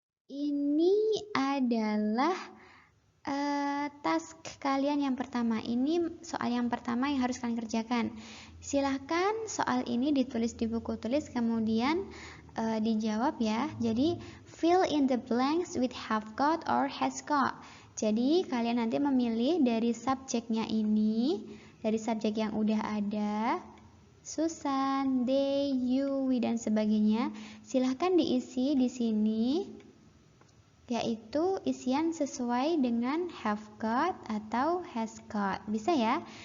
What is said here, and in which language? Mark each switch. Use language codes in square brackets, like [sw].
[id] Ini adalah task kalian yang pertama. Ini soal yang pertama yang harus kalian kerjakan. Silahkan soal ini ditulis di buku tulis, kemudian dijawab ya. [en] Jadi fill in the blanks with have got or has got. [id] Jadi kalian nanti memilih dari subjeknya ini, dari subjek yang udah ada, Susan, they, you, we, dan sebagainya. Silahkan diisi di sini, yaitu isian sesuai dengan have got atau has got. Bisa ya?